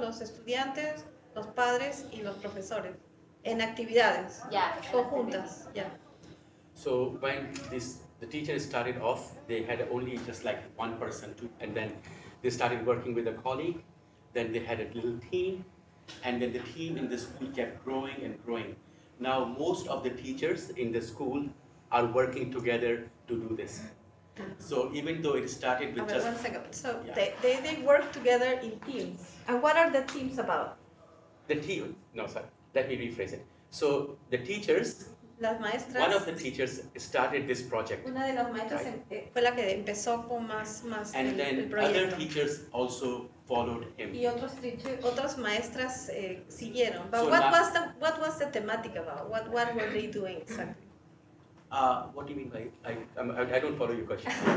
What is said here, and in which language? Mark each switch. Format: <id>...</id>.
<es>Los estudiantes, los padres y los profesores, en actividades</es> <en>Yeah.</en> <es>conjuntas.</es> <en>Yeah. So when the teachers started off, they had only just like one person, and then they started working with a colleague. Then they had a little team, and then the team in the school kept growing and growing. Now most of the teachers in the school are working together to do this. So even though it started with just 1 second. So Yeah. they work together in teams. And what are the teams about? the team, no sorry, let me rephrase it. So the teachers,</en> <es>Las maestras.</es> <en>one of the teachers started this project,</en> <es>Una de las maestras fue la que empezó con más</es> <en>and</en> <es>el</es> <en>then other</en> <es>proyecto.</es> <en>teachers also followed him.</en> <es>Y otras maestras siguieron.</es> <en>But So what was the thematic about? What were they doing exactly? What do you mean by I don't follow your question.</en>